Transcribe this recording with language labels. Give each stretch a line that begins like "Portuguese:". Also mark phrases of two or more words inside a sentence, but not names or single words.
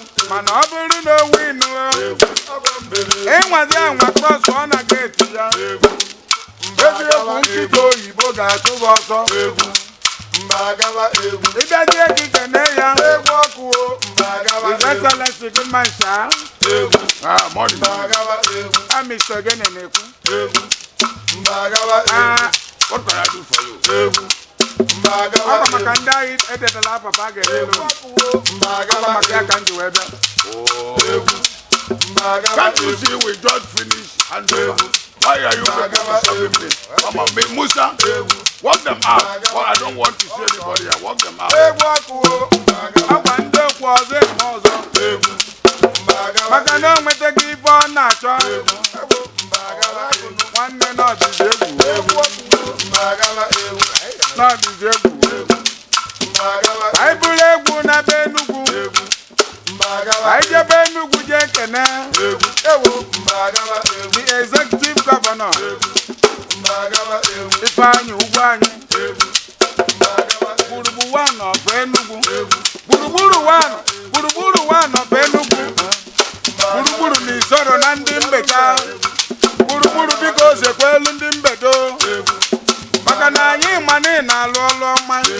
Igbo: Mana ọ bụrụ na o win, ịnwazi anwa cross ọ na gate ya. Eziokwu, nkịta oyibo ga-achụ gị ọsọ. Ị bịazie gị kene ya.
English: His Excellency
Igbo: gị mma ncha. Ah, morning. Ah, Mister Ogene na-ekwu.
English: Ah, what can I do for you?
Igbo: Ọ bụ maka ndị anyị edetela papa ga-enye loan. Ọ bụ maka ya ka m ji wee bịa.
English: Can't you see we just finish and over? Why are you people disturbing me? Come on, me, Musa, work them out. But I don't want to see anybody. I work them out.
Igbo: Ọ gwa ndị okwu ọzọ eme ọzọ. Maka na o nwetaghị ife ọ na-achọ. Nwanne na ọ dịzi egwu. Na ọ dịzi egwu. Anyị buru egwu na be Enugu. Anyị jebe Enugu jee kene.
English: The executive governor. Ifeanyi Ugwuanyi. Gburugburu one of Enugu. Gburugburu one.
Igbo: Gburugburu
English: one of Enugu.
Igbo: Gburugburu na Izoro na ndị Mbeka. Gburugburu biko zekwelu ndị Mbedo. Maka na anyị ma na ị na-alụ ọlụ ọma.